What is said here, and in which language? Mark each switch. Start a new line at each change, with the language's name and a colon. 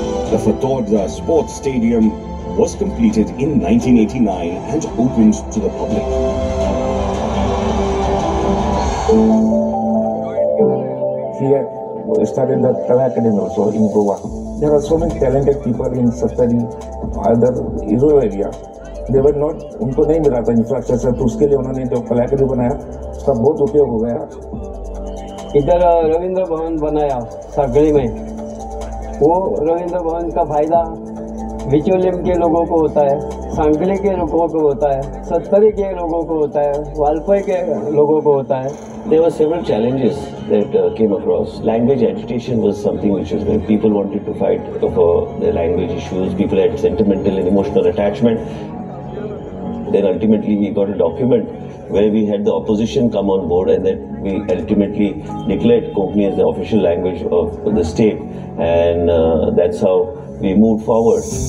English: The Fatorda Sports Stadium was completed in 1989 and opened to the public. He had started the Kala Academy also in Goa. There are so many talented people in Sattari, other rural area. They were not,
Hindi: उनको नहीं मिला था infrastructure, तो उसके लिए उन्होंने जो कला अकेडमी बनाया उसका बहुत उपयोग हो गया. इधर रविंद्र भवन बनाया सागली में. वो रविंद्र भवन का फायदा बिचौलियम के लोगों को होता है, सांगली के लोगों को होता है, सत्तरी के लोगों को होता है, वालपई के लोगों को होता है.
English: There were several challenges that came across. Language agitation was something which was where people wanted to fight for their language issues. People had sentimental and emotional attachment. Then ultimately we got a document where we had the opposition come on board, and that we ultimately declared Konkani as the official language of the state, and that's how we moved forward.